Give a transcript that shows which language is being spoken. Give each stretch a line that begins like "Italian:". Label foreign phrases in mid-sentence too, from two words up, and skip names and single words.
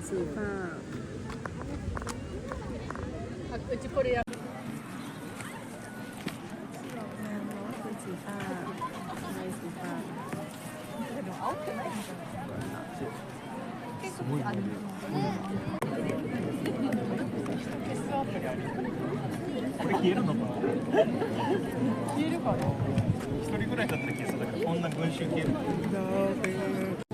Thai: ฟ้า
Japanese: うちこれや
Thai: แมวเนาะเป็นสีฟ้าลายสีฟ้า
Japanese: でも青くないのかな結構あるこれ消えるのかな。消えるかな一人ぐらいだったら消えそうだけど、こんな群衆消えるの。